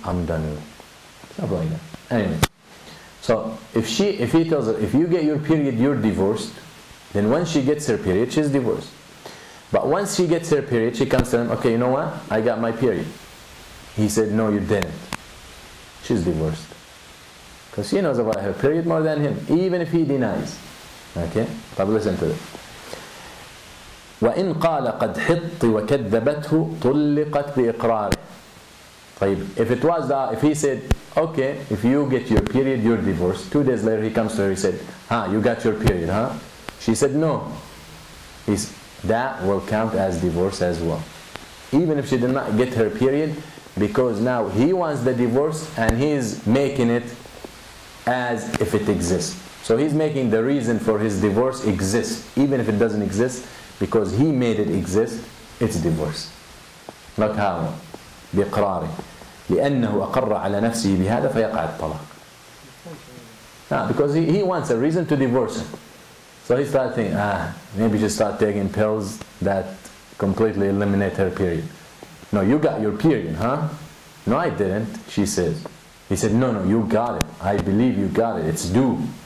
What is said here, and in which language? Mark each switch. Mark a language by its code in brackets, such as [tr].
[en] I'm done with it. Stuff like that. Anyway, so if he tells her, if you get your period, you're divorced, then once she gets her period, she's divorced. But once she gets her period, she comes to him, okay, you know what? I got my period. He said, no, you didn't. She's divorced. Because she knows about her period more than him, even if he denies. Okay? But listen to it. [ar] وإن قال قد حط وكذبته طلقت بإقراره. [en] طيب, if he said, okay, if you get your period, you're divorced. 2 days later, he comes to her, he said, you got your period, huh? She said, no. That will count as divorce as well. Even if she did not get her period, because now he wants the divorce and he's making it as if it exists. So he's making the reason for his divorce exist, even if it doesn't exist, because he made it exist, it's divorce. Not how. [ar] بإقراره لأنه أقر على نفسه بهذا فيقع الطلاق. [en] Because he wants a reason to divorce him. So he started thinking, maybe she start taking pills that completely eliminate her period. No, you got your period, huh? No, I didn't, she says. He said, no, you got it. I believe you got it. It's due.